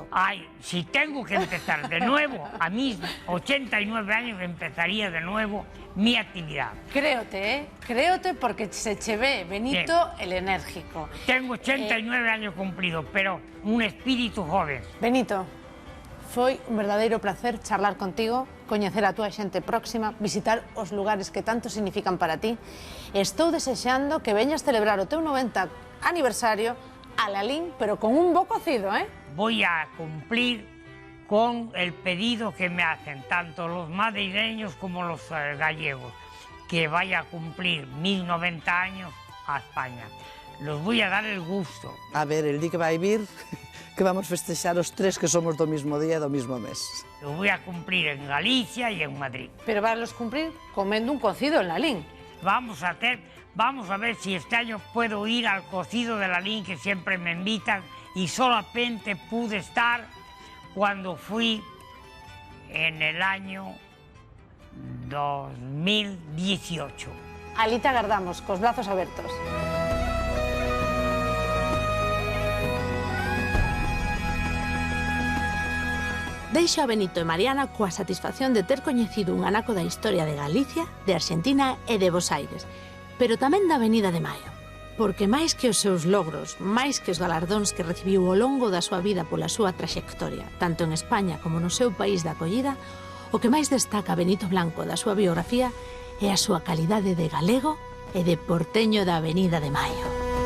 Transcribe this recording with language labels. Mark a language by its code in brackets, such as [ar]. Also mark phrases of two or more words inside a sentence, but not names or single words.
[es] Ay, si tengo que empezar de nuevo, a mis 89 años empezaría de nuevo mi actividad. [gl] Créote, créote, porque se che ve, Benito, [es] el enérgico. Tengo 89 años cumplidos, pero un espíritu joven. [gl] Benito, foi un verdadeiro placer charlar contigo, coñecer a túa xente próxima, visitar os lugares que tanto significan para ti. Estou desexando que veñas celebrar o teu 90 aniversario a Lalín, pero con un bo cocido, ¿eh? [es] Voy a cumplir con el pedido que me hacen tanto los madrileños como los gallegos, que vaya a cumplir mis 90 años a España. Los voy a dar el gusto. A ver, [gl] el día que vai vir, que vamos festexar os 3 que somos do mismo día e do mismo mes. [es] Lo voy a cumplir en Galicia y en Madrid. Pero vas a cumplir comendo un cocido en Lalín. Vamos a ver si este año puedo ir al cocido de Lalín, que siempre me invitan, y solamente pude estar cuando fui en el año 2018. [gl] Alí te agardamos, cos brazos abertos. Deixo a Benito e Mariana coa satisfacción de ter coñecido un anaco da historia de Galicia, de Argentina e de Bos Aires, pero tamén da Avenida de Maio, porque máis que os seus logros, máis que os galardóns que recibiu ao longo da súa vida pola súa traxectoria, tanto en España como no seu país de acollida, o que máis destaca Benito Blanco da súa biografía é a súa calidade de galego e de porteño da Avenida de Maio.